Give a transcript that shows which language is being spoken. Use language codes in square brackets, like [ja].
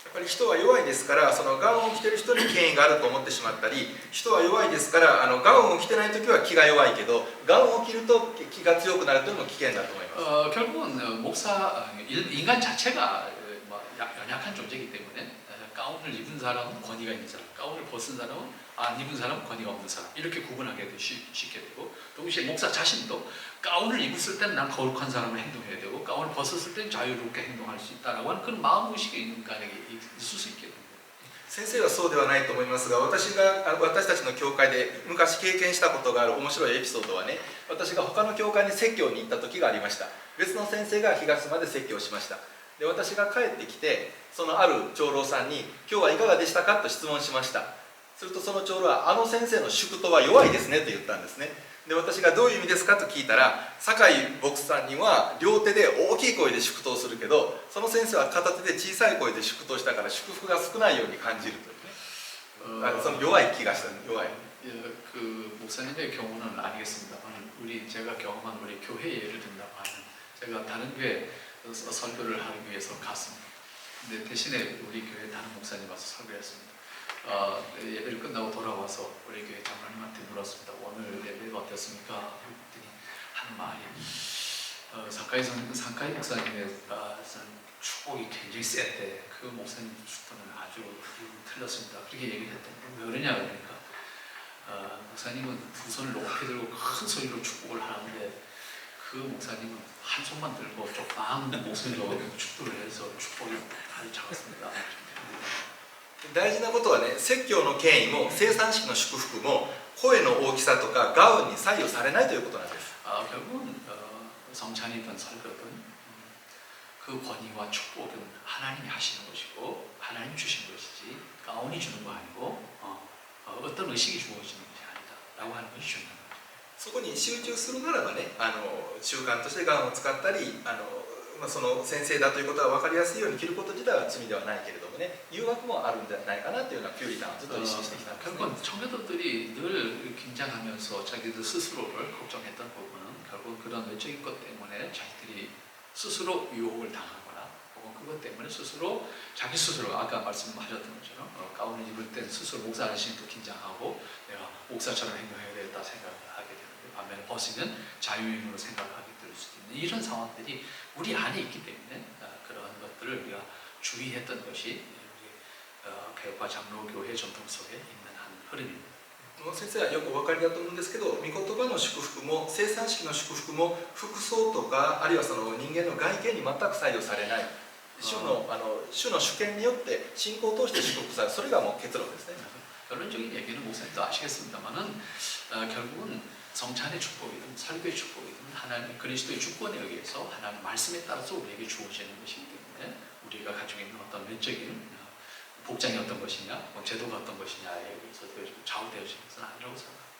[ja] やっぱり人は弱いですから、そのガウンを着てる人に権威があると思ってしまったり、人は弱いですからガウンを着てない時は気が弱いけど、ガウンを着ると気が強くなるというのも危険だと思います。 [ko] 결국은 인간 자체가 연약한 존재이기 때문에 가운을 입은 사람은 권위가 있는 사람, 가운을 벗은 사람은 안 입은 사람은 권위가 없는 사람 이렇게 구분하게 쉽게 되고, 동시에 목사 자신도 가운을 입었을 때는 난 거룩한 사람을 행동해야 되고 가운을 벗었을 때는 자유롭게 행동할 수 있다라고 하는 그런 마음의식이 있는 인간에게 있을 수 있게 됩니다. [ja] 先生はそうではないと思いますが、私たちの教会で昔経験したことがある面白いエピソードはね、私が他の教会に説教に行った時がありました。別の先生が東まで説教しました。で、私が帰ってきて、そのある長老さんに「今日はいかがでしたか?」と質問しました。するとその長老は「あの先生の祝祷は弱いですね」と言ったんですね。で、私が「どういう意味ですか?」と聞いたら、酒井牧師さんには両手で大きい声で祝祷するけど、その先生は片手で小さい声で祝祷したから祝福が少ないように感じるというね。その弱い気がした。弱い。 [ko] 그 목사님의 경우는 아니겠습니다만 제가 경험한 우리 교회 예를 든다고 하면, 제가 다른 교회 설교를 하기 위해서 갔습니다. 근데 대신에 우리 교회 다른 목사님 와서 설교했습니다. 예배를 끝나고 돌아와서 우리 교회 장로님한테 물었습니다. 오늘 예배가 어땠습니까? 그랬더니 하는 말이 사카이 목사님의 축복이 굉장히 셌대. 그 목사님 축복은 아주 틀렸습니다. 그렇게 얘기를 했더니 왜 그러냐 그러니까 목사님은 두 손을 높이 들고 큰 소리로 축복을 하는데 그 목사님은 한 손만 들고 조그만 목소리로 축도를 해서 축복이 아주 작았습니다. [ja] 大事なことはね、説教の権威も生産式の祝福も声の大きさとかガウンに左右されないということなんです。 [ko] 결국은 성찬이든 설교든 그 권위와 축복은 하나님이 하시는 것이고 하나님 주시는 것이지 가운이 주는 거 아니고 어떤 의식이 주어지는 것이 아니다라고 하는 것이 중요한 거죠. [ja] そこに集中するならばね、習慣としてガウンを使ったり、その先生だということが分かりやすいように着ること自体は罪ではないけれどもね、誘惑もあるんじゃないかなというようなピューリタンをずっと意識してきたんですね。 [ko] 결국은 청교도들이 늘 긴장하면서 자기들 스스로를 걱정했던 부분은 결국 그런 외적인 것 때문에 자기들이 스스로 유혹을 당하거나 혹은 그것 때문에 스스로 자기 스스로 아까 말씀하셨던 것처럼 가운을 입을 땐 스스로 목사 자신도 긴장하고 내가 목사처럼 행동해야 되겠다 생각을 하게 되는데 반면에 벗으면 자유인으로 생각하게 될 수도 있는 이런 상황들이 우리 안에 있기 때문에 그러한 것들을 우리가 주의했던 것이 개혁과 장로교회 전통 속에 있는 한 흐름입니다. [ja] 先生はよくお分かりだと思うんですけど、御言葉の祝福も生産式の祝福も服装とかあるいはその人間の外見に全く左右されない、主の主権によって信仰を通して祝福される、それがもう結論ですね。 [ko] 결론적인 얘기는 목사님도 아시겠습니다만은 결국은 성찬의 축복이든 설교의 축복이든 하나님 그리스도의 주권에 의해서 하나님 말씀에 따라서 우리에게 주어지는 것이기 때문에 우리가 가지고 있는 어떤 외적인 복장이 어떤 것이냐, 제도가 어떤 것이냐에 의해서 좌우되어지는 것은 아니라고 생각합니다.